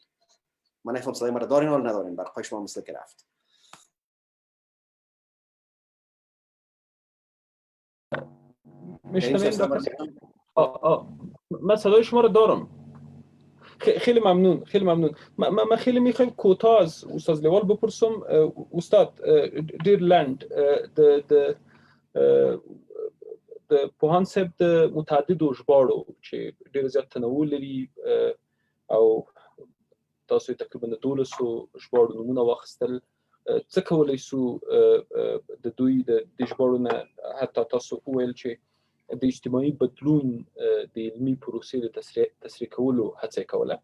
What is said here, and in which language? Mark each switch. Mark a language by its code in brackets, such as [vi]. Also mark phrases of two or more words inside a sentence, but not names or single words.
[fa] من نفهم صدای ما را دارین ولی ندارین، برای شما مثل که رفت. میشنوین؟ من صدای شما رو دارم. خیلی ممنون، خیلی ممنون. من خیلی میخوایم کوتاه از استاد لېوال بپرسم. [ps] استاد ډیر لنډ د پوهاند صاحب د متعددو ژباړو چې ډیر زیات تنوع لري او تاسو تقریبا 12 ژباړو نومونه واخیستل، څه کولی سو د دوی د ژباړو نه حتی تاسو وویل چې د اجتماعي بدلون د علمي پروسې د تسریع کولو هڅه کوله.